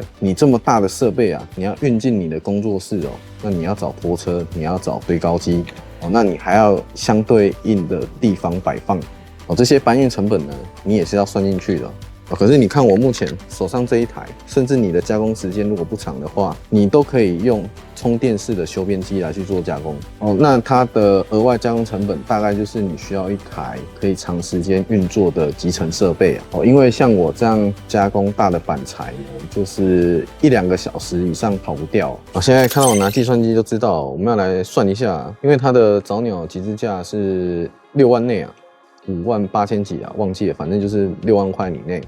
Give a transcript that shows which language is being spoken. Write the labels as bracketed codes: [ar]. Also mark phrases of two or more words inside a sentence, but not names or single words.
[zh] 你這麼大的設備啊，你要運進你的工作室哦，那你要找拖車，你要找堆高機哦，那你還要相對應的地方擺放哦，這些搬運成本呢，你也是要算進去的。可是你看我目前手上這一台，甚至你的加工時間如果不長的話，你都可以用充電式的修邊機來去做加工哦。那它的額外加工成本大概就是你需要一台可以長時間運作的集成設備哦。因為像我這樣加工大的板材呢，就是1-2個小時以上跑不掉。現在看到我拿計算機就知道，我們要來算一下，因為它的早鳥集資價是6萬內啊，58000幾啊，忘記了，反正就是6萬塊以內。